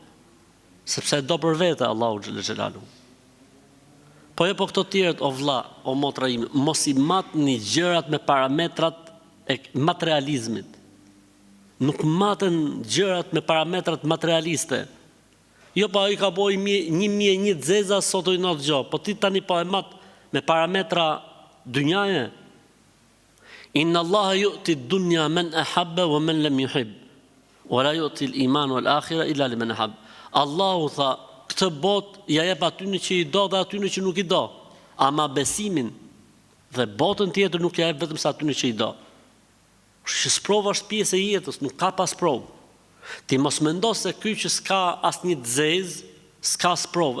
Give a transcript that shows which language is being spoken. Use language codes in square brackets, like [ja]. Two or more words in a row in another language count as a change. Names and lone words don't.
[sq] Sepse do për vete Allahu [ar] جل جلاله. [sq] Po e po këto tjerët, o vlla, o motra ime, mos i matni gjërat me parametrat e materializmit. Nuk maten gjërat me parametrat materialiste. Jo pa ai ka boj 1.001 zeza sot i not gjë, po ti tani po e mat me parametra dynjaje. [ar] إن الله يعطي الدنيا من أحب ومن لم يحب. ولا يعطي الإيمان والآخرة إلا لمن أحب. [sq] Allahu tha, këtë botë ja jep atyre që i do dhe atyre që nuk i do. Ama besimin dhe botën tjetër nuk ja jep vetëm sa atyre që i do. Që sprova është pjesë e jetës, nuk ka pas provë. Ti mos mendo se ky që s'ka asnjë zez, s'ka sprovë.